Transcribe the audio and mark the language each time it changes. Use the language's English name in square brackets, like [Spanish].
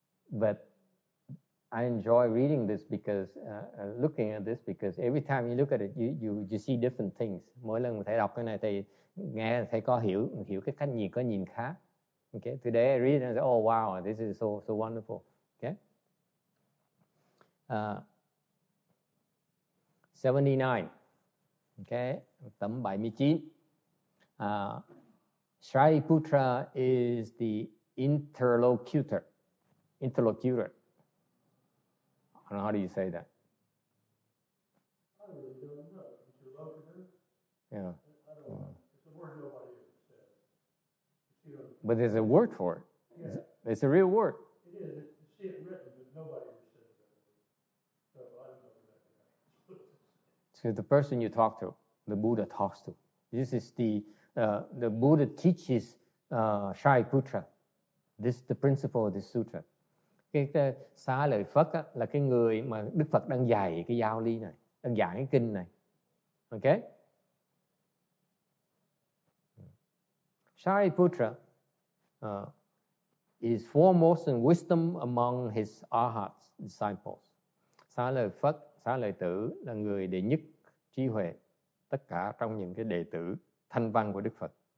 [English] But I enjoy reading this because looking at this, because every time you look at it, you see different things. [Vietnamese] Mỗi lần mà thầy đọc cái này thì nghe thầy có hiểu cái cách nhìn, có nhìn khác. [English] Okay, today I read and say, oh wow, this is so wonderful. Okay. [Vietnamese] 79. Okay, tấm 79. [English] Shariputra is the interlocutor. I don't know, how do you say that? I really don't know. Interlocutor? Yeah. I don't know. It's a word nobody ever says. You know, But there's a word for it. yeah, It's a real word. it is. You see it written, but nobody ever says that word. So I don't know exactly. So the person you talk to, the Buddha talks to. This is the Buddha teaches Shariputra. This is the principle of this sutra. [Vietnamese] Cái xá lợi Phất á, là cái người mà Đức Phật đang dạy cái giáo lý này, đang giảng cái kinh này. [English] Okay? Shariputra is foremost in wisdom among his arhat disciples. [Vietnamese] Xá lợi Phất, xá lợi tử là người đệ nhất trí huệ tất cả trong những cái đệ tử thanh văn của Đức Phật.